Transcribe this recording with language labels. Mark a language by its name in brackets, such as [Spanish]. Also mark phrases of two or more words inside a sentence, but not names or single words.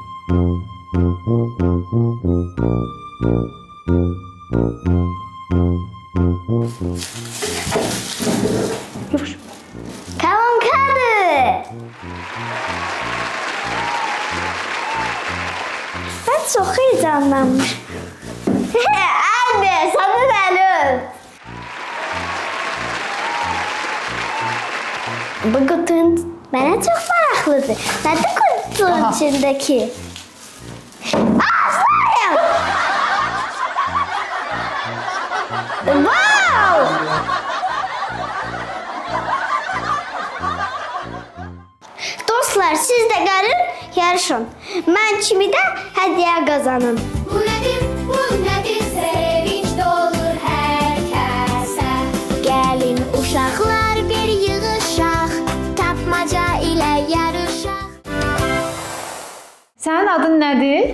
[Turkish] Kalankadır. Ben çok heyecanlanmışım. Anne, sana verin. Bu kutunun bana çok maraqlıdır. [Azerbaijani] Nədir kutunun içindeki? Aslanım! Wow! Dostlar, siz de gəlin, yarışın. Mən kimi də hədiyyə qazanım. [Turkish] Bu nedir, bu nedir, sevinç dolur herkese. [Azerbaijani] Gəlin uşaqlar bir yığışaq, tapmaca ilə yarışaq. Sənin adın nədir?